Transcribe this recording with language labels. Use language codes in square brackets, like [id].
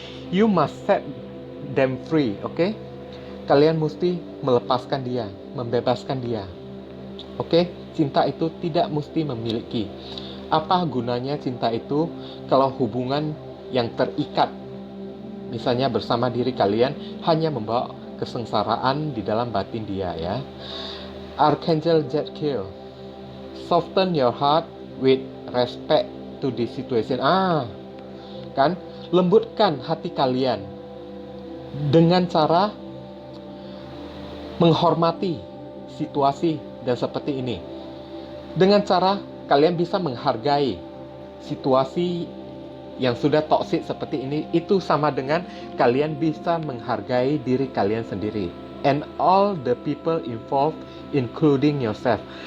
[en] You must set them free, oke? [id] Kalian mesti melepaskan dia, membebaskan dia, oke? Cinta itu tidak mesti memiliki. Apa gunanya cinta itu kalau hubungan yang terikat, misalnya bersama diri kalian, hanya membawa kesengsaraan di dalam batin dia ya. [en] Archangel Zadkiel, soften your heart with respect to this situation. [id] Kan, lembutkan hati kalian dengan cara menghormati situasi dan seperti ini. Dengan cara kalian bisa menghargai situasi yang sudah toksik seperti ini, itu sama dengan kalian bisa menghargai diri kalian sendiri. [en] And all the people involved, including yourself.